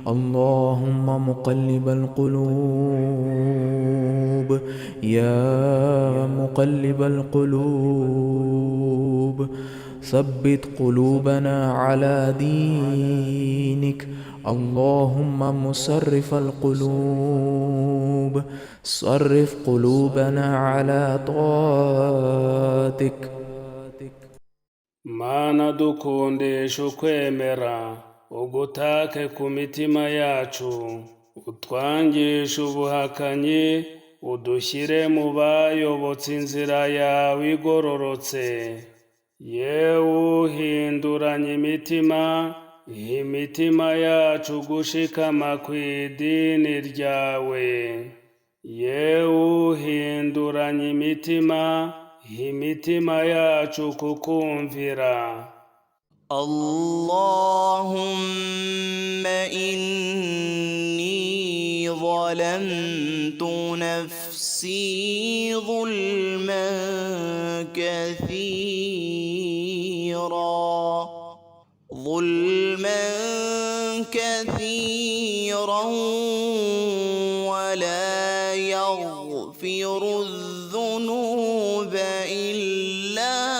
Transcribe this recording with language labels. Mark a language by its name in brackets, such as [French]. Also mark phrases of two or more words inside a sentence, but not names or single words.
[Arabic] اللهم مقلب القلوب يا مقلب القلوب ثبت قلوبنا على دينك اللهم مصرف القلوب صرف قلوبنا على طاعتك. [Kinyarwanda] Mana dukundisha ukwemera ugutake ku mitima yacu utwangisha ubuhakanyi udushyire mu bayobotse inzira yawe igororotse yewe uhinduranya imitima yacu gushikama ku idini ryawe yewe uhinduranya imitima yacu kukumvira. [Arabic] اللهم إني ظلمت نفسي ظلما كثيرا ولا يغفر الذنوب إلا